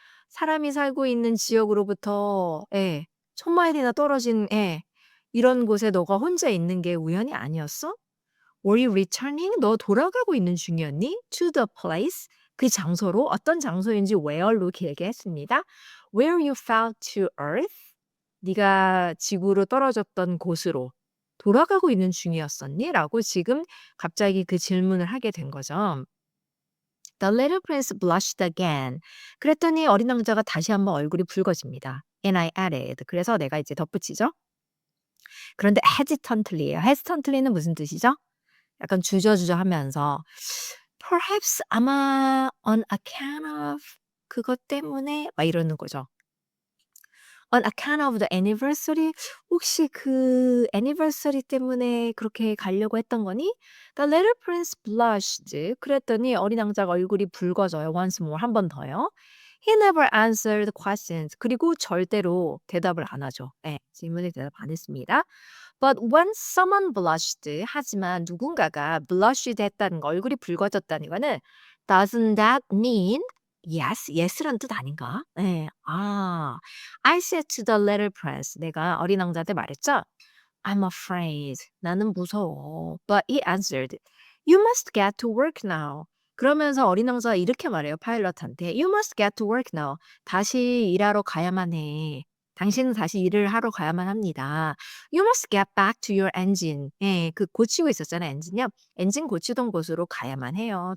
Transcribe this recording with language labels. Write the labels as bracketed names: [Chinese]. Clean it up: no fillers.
[Korean] 사람이 살고 있는 지역으로부터 예. 1,000마일이나 떨어진 예. 이런 곳에 너가 혼자 있는 게 우연이 아니었어? [English] Were you returning? [Korean] 너 돌아가고 있는 중이었니? [English] To the place. [Korean] 그 장소로 어떤 장소인지 where로 길게 했습니다. [English] Where you fell to earth. [Korean] 네가 지구로 떨어졌던 곳으로 돌아가고 있는 중이었었니? 라고 지금 갑자기 그 질문을 하게 된 거죠. [English] The little prince blushed again. [Korean] 그랬더니 어린 왕자가 다시 한번 얼굴이 붉어집니다. [English] And I added. [Korean] 그래서 내가 이제 덧붙이죠. 그런데 hesitantly예요. hesitantly는 무슨 뜻이죠? 약간 주저주저하면서 perhaps 아마 [English] on account of [Korean] 그것 때문에 막 이러는 거죠. [English] On account of the anniversary [Korean] 혹시 그 anniversary 때문에 그렇게 가려고 했던 거니? [English] The little prince blushed. [Korean] 그랬더니 어린 왕자가 얼굴이 붉어져요. [English] Once more [Korean] 한 번 더요. [English] He never answered questions. [Korean] 그리고 절대로 대답을 안 하죠. 예. 질문에 대답 안 했습니다. [English] But when someone blushed [Korean] 하지만 누군가가 blushed 했다는 거 얼굴이 붉어졌다는 거는 [English] doesn't that mean yes, yes [Korean] 란 뜻 아닌가? 예. 아. [English] I said to the little prince [Korean] 내가 어린 왕자한테 말했죠. [English] I'm afraid. [Korean] 나는 무서워. [English] But he answered, You must get to work now. [Korean] 그러면서 어린 왕자가 이렇게 말해요, 파일럿한테. [English] You must get to work now. [Korean] 다시 일하러 가야만 해. 당신은 다시 일을 하러 가야만 합니다. [English] You must get back to your engine. [Korean] 예, 그 고치고 있었잖아요, 엔진요. 엔진 고치던 곳으로 가야만 해요.